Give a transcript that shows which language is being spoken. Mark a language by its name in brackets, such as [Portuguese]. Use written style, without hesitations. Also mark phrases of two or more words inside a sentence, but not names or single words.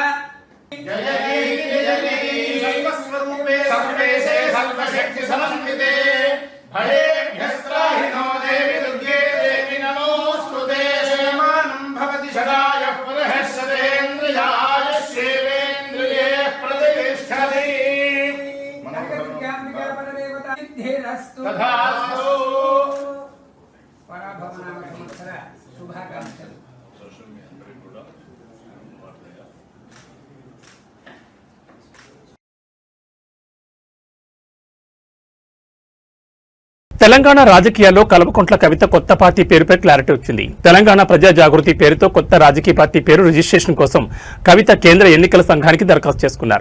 [Sanskrit] जय जय सर्वस्वरूपे सर्वेशे सर्वशक्ति समन्विते भयेभ्यस्त्राहिनो देवि दुर्गे देवि नमोऽस्तुते शयमानं भवति शराय पुनः सदेन्द्रियाय शिवेन्द्रिये प्रतिष्ठति नगरविद्याम्बिका परदेवता सिद्धिरस्तु तथास्तु [Telugu] పరాభవనామ సంవత్సర శుభాకాంక్షలు తెలంగాణ రాజకీయాల్లో కల్వకుంట్ల కవిత కొత్త పార్టీ పేరుపై క్లారిటీ వచ్చింది. తెలంగాణ ప్రజా జాగృతి పేరుతో కొత్త రాజకీయ పార్టీ పేరు రిజిస్ట్రేషన్ కోసం కవిత కేంద్ర ఎన్నికల సంఘానికి దరఖాస్తు చేసుకున్నారు.